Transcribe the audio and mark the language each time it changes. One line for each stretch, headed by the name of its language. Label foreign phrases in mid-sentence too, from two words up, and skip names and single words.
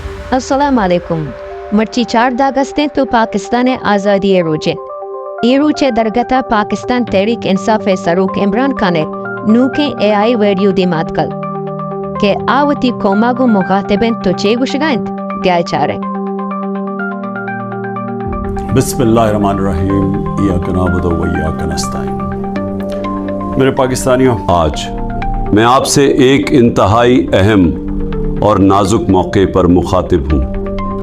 Arabic: السلام علیکم.
Baluchi: مرچی 4 داگستیں تو پاکستان آزادی روچے. ای روچے درگتا پاکستان تحریک انصاف سروک عمران خانے نوکے
English: AI video
Baluchi: دی ماتکل کہ آوتی کوماگو مخاطبین تو چے گوشگائنت گیا چارے.
Arabic: بسم اللہ الرحمن الرحیم. ایاک نعبد و ایاک نستعین.
Urdu: میرے پاکستانیوں، آج میں آپ سے ایک انتہائی اہم اور نازک موقع پر مخاطب ہوں.